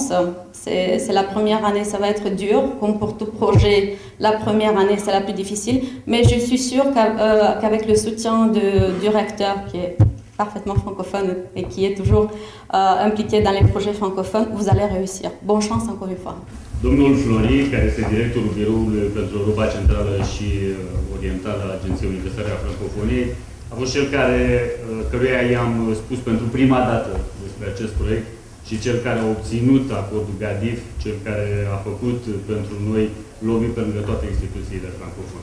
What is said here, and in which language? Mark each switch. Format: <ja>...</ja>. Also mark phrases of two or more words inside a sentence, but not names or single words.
<fr>C'est la première année, ça va être dur, comme pour tout projet, la première année c'est la plus difficile, mais je suis sûre qu'avec le soutien du recteur qui est parfaitement francophone et qui est toujours impliqué dans les projets francophones, vous allez réussir. Bonne chance encore une fois.</fr> <ro>Domnul Flori, care este directorul Biroului pentru Europa Centrală și Orientală a Agenției Universale a Francofoniei, a fost cel căruia i-am spus pentru prima dată despre acest proiect și cel care a obținut acordul GADIF, cel care a făcut pentru noi lobby pe lângă toate instituțiile francofone.</ro>